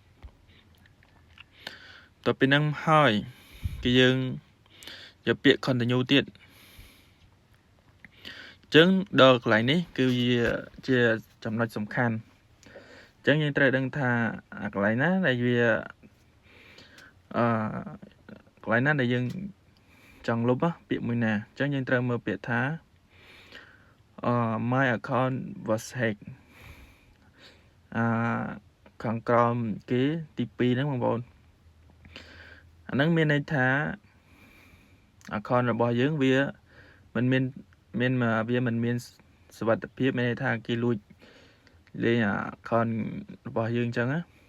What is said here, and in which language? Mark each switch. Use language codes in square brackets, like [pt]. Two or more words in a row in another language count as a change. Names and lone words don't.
[km] តទៅពីហ្នឹងហើយគឺយើងយកពាក្យ continue ទៀតអញ្ចឹងដល់កន្លែងនេះគឺវាជាចំណុចសំខាន់អញ្ចឹងយើងត្រូវដឹងថាកន្លែងណាដែលវា កន្លែងណាដែលយើងចង់លុបពាក្យមួយណាអញ្ចឹងយើងត្រូវមើលពាក្យថា [en] my account was hacked [km] ខាងក្រោមគេទី2ហ្នឹងបងប្អូនអាហ្នឹងមានន័យថា account របស់យើងវាមិនមានសុវត្ថិភាពមានន័យថាគេលួចលេង account របស់យើងអញ្ចឹងណាអ